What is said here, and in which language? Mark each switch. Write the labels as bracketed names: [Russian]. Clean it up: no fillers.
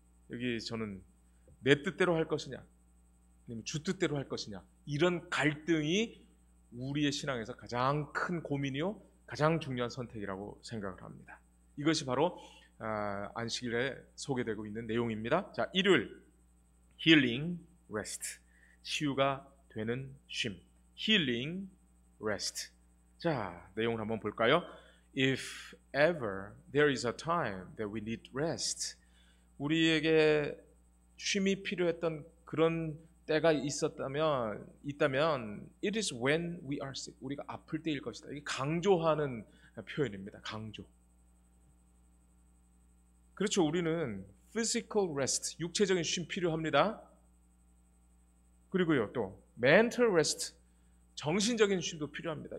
[Korean] 여기 저는 내 뜻대로 할 것이냐 아니면 주 뜻대로 할 것이냐 이런 갈등이 우리의 신앙에서 가장 큰 고민이요 가장 중요한 선택이라고 생각을 합니다. 이것이 바로 안식일에 소개되고 있는 내용입니다. 자, 일요일 healing, rest 치유가 되는 쉼 healing, rest. 자, 내용을 한번 볼까요? [English] If ever there is a time that we need rest [Korean] 우리에게 쉼이 필요했던 그런 때가 있다면 [English] it is when we are sick. [Korean] 우리가 아플 때일 것이다. 이게 강조하는 표현입니다. 강조. 그렇죠. 우리는 physical rest, 육체적인 쉼 필요합니다. 그리고요 또 mental rest, 정신적인 쉼도 필요합니다.